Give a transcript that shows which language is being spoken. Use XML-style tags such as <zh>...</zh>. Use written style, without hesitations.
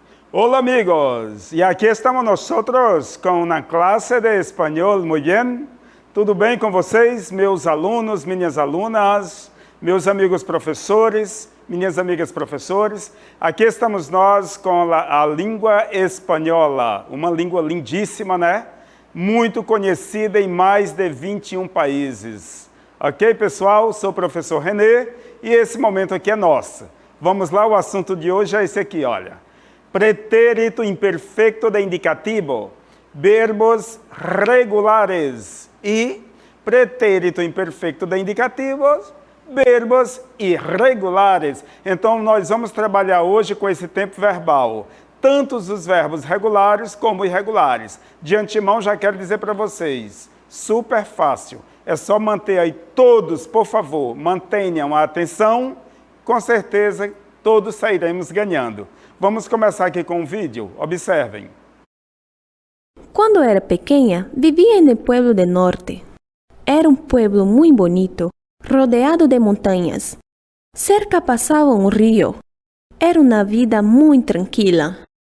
<es>Hola amigos, y aquí estamos nosotros con una clase de español, muy bien?</es> <pt>Tudo bem com vocês, meus alunos, minhas alunas, meus amigos professores, minhas amigas professores? Aqui estamos nós com a língua espanhola, uma língua lindíssima, né? Muito conhecida em mais de 21 países. Ok, pessoal? Sou o professor René e esse momento aqui é nosso. Vamos lá, o assunto de hoje é esse aqui, olha. Pretérito imperfeito de indicativo, verbos regulares e pretérito imperfeito de indicativos, verbos irregulares. Então, nós vamos trabalhar hoje com esse tempo verbal, tanto os verbos regulares como irregulares. De antemão, já quero dizer para vocês, super fácil. É só manter aí todos, por favor, mantenham a atenção, com certeza todos sairemos ganhando. Vamos começar aqui com um vídeo, observem.</pt> <es>Cuando era pequeña, vivía en el pueblo del norte. Era un pueblo muy bonito, rodeado de montañas. Cerca pasaba un río. Era una vida muy tranquila.</es>